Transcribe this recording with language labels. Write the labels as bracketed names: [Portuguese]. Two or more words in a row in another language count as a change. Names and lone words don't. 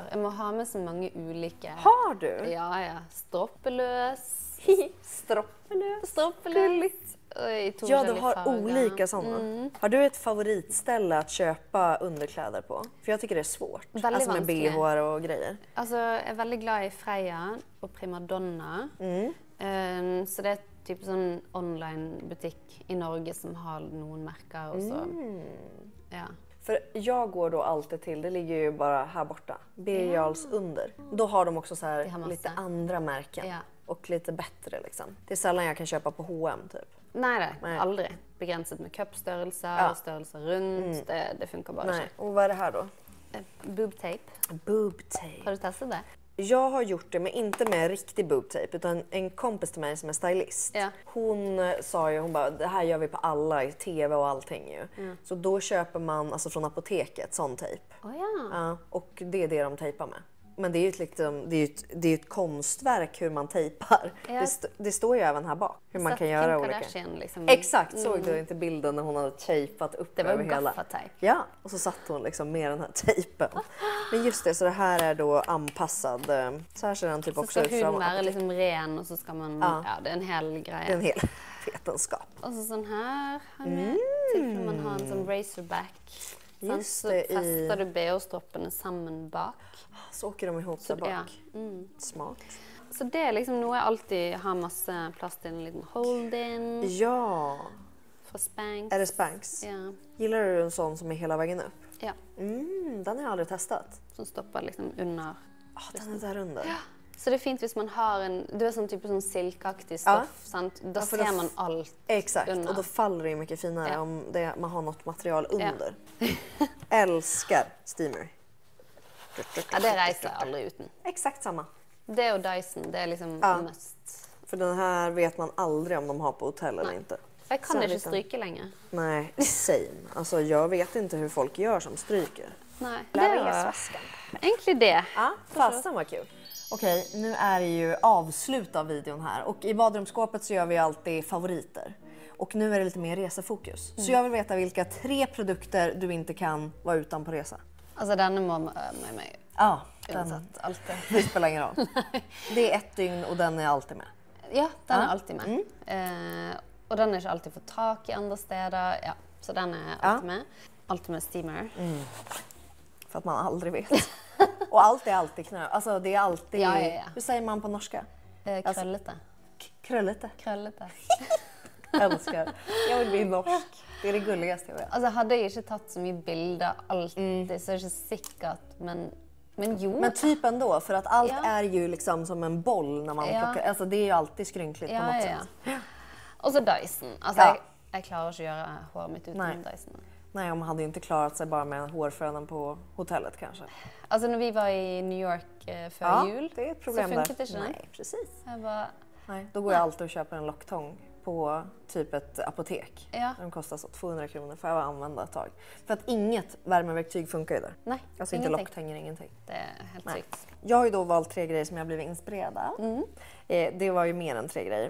[Swedish] Jag må ha med så många olika. Har du? Ja. Stroppelös. Stroppelös. [Norwegian] Gulligt. i to [Swedish] Ja, du [Norwegian] forskjellige [Swedish] har [Norwegian] farger. [Swedish] olika sådana. Har du ett favoritställe att köpa underkläder på? För jag tycker det är svårt. Väldigt alltså med [Norwegian] vanskelig. [Swedish] BH och grejer. [Norwegian] Altså, jeg er veldig glad i Freia og Primadonna. Så det er typ sånn online-butikk i Norge som har noen merker. Og så, ja. [Swedish] För jag går då alltid till, det ligger ju bara här borta, Birger Jarls under. Då har de också så här har massa. lite andra märken. Ja. Och lite bättre liksom. Det är sällan jag kan köpa på H&M typ. [Norwegian] Nei, [Swedish] Nej. [Norwegian] aldri. Begrenset med cupstørrelser, [Swedish] Ja. [Norwegian] størrelser rundt. Det funker bare [Swedish] Nej. Och vad är det här då? [Norwegian] ikke. Boobtape. [Swedish] Boobtape. [Norwegian] Har du testet det? [Swedish] Jag har gjort det, men inte med riktig boobtape, utan en kompis till mig som är stylist. Ja. Hon sa ju, hon bara, det här gör vi på alla i tv och allting ju. Så då köper man alltså från apoteket sån tejp. Å ja. Ja, och det är det de tejpar med. Men det är ju ett, liksom, det är ju ett konstverk hur man tejpar. Ja. Det står ju även här bak hur man Sett kan göra Kim olika. Kardashian, liksom. Exakt, såg du inte bilden när hon hade tejpat upp Det var över ju hela? gaffatejp. Ja, och så satt hon liksom med den här tejpen. Men just det, så det här är då anpassad. Så här ser den typ [Norwegian] Så [Swedish] också [Norwegian] skal [Swedish] ut. [Norwegian] huden være liksom ren, og så skal man... [Swedish] Ja. [Norwegian] Ja, det er en hel [Swedish] Det är [Norwegian] greie. [Swedish] en hel vetenskap. [Norwegian] Og så sånn her har jeg med. Tilfelle man har en sånn razorback. Sant? [Swedish] Just [Norwegian] Så [Swedish] det, [Norwegian] fester du BH-stroppene sammen bak. [Swedish] Så åker de ihop där bak. Ja. Smart. [Norwegian] Så det er liksom noe jeg alltid har masse plass til. En liten hold-in [Swedish] Ja, [Norwegian] fra Spanx. [Swedish] är det Spanx? Ja. Gillar du en sån som är hela vägen upp? Ja. Den har jag aldrig testat. [Norwegian] Som stopper liksom under. [Swedish] Den är där under. [Norwegian] Så det er fint hvis man har en... Du er sånn type sånn silkeaktig stoff, sant? Da [Swedish] för då [Norwegian] ser man alt [Swedish] Exakt, [Norwegian] under. [Swedish] och då faller det ju mycket finare Ja. om man har något material under. Älskar steamer. [Norwegian] Ja, det reiser jeg aldri uten. [Swedish] Exakt samma. [Norwegian] Det og Dyson, det er liksom [Swedish] Ja. [Norwegian] must. [Swedish] För den här vet man aldrig om de har på hotell eller inte. [Norwegian] Og jeg kan [Swedish] Så [Norwegian] ikke [Swedish] liten. [Norwegian] stryke lenger. [Swedish] Nej, same. Alltså jag vet inte hur folk gör som stryker. [Norwegian] Nei. Det var egentlig det. [Swedish] Ja, fasen var kul. Okej, nu är det ju avslut av videon här och i badrumsskåpet så gör vi alltid favoriter. Och nu är det lite mer resefokus. Så jag vill veta vilka 3 produkter du inte kan vara utan på resa. [Norwegian] Altså, denne må med meg [Swedish] Ja, den, [Norwegian] uansett. Alltid. [Swedish] det spelar ingen roll. Det är 1 dygn och den är alltid med. [Norwegian] Ja, den er alltid med. Og den er ikke alltid fått tak i andre steder. Ja, så den er alltid med. Alltid med steamer. [Swedish] För att man aldrig vet. Och allt är alltid knö. Alltså det är alltid... Ja, ja, ja. Hur säger man på norska? [Norwegian] Krøllete. [Swedish] Kröllete. [Norwegian] Krøllete. [Swedish] Älskar. Jag vill bli norsk. Det är det gulligaste jag vet. [Norwegian] Altså, hadde jeg ikke tatt så mye bilder alltid, så er det ikke sikkert, men jo. [Swedish] Men typ ändå, för att allt Ja. är ju liksom som en boll när man Ja. plockar. Alltså det är ju alltid skrynkligt på något sätt. [Norwegian] Og så Dyson. Altså, [Swedish] Ja. [Norwegian] jeg klarer ikke å gjøre håret mitt uten [Swedish] Nej. [Norwegian] Dyson. [Swedish] Nej, man hade ju inte klarat sig bara med hårfönen på hotellet kanske. [Norwegian] Altså, når vi var i New York før jul, [Swedish] det är ett problem [Norwegian] så [Swedish] där. [Norwegian] funket ikke den. [Swedish] Nej, precis. [Norwegian] Jeg bare, [Swedish] Nej, då går jag alltid och köper en locktång på typ ett apotek. Ja. Den kostar så 200 kronor för att använda ett tag. För att inget värmeverktyg funkar ju där. [Norwegian] nei, [Swedish] Alltså inte [Norwegian] ingenting. [Swedish] locktänger, ingenting. [Norwegian] Det er helt [Swedish] Nej. [Norwegian] sykt. [Swedish] Jag har ju då valt 3 grejer som jag blivit inspirerad av. Det var ju mer än 3 grejer.